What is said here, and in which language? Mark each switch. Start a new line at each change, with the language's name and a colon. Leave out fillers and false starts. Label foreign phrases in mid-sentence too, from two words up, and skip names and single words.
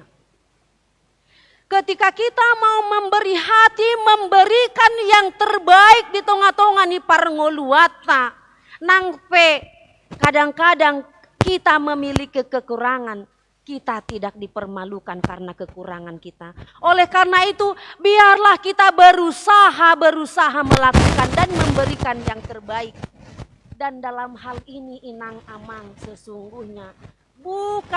Indonesian: Ketika kita mau memberi hati, memberikan yang terbaik di tengah-tengah
Batak Toba: ni parngoluata.
Indonesian: Nangpe kadang-kadang kita memiliki kekurangan, kita tidak dipermalukan karena kekurangan kita. Oleh karena itu, biarlah kita berusaha melakukan dan memberikan yang terbaik. Dan dalam hal ini
Batak Toba: inang amang
Indonesian: sesungguhnya bukan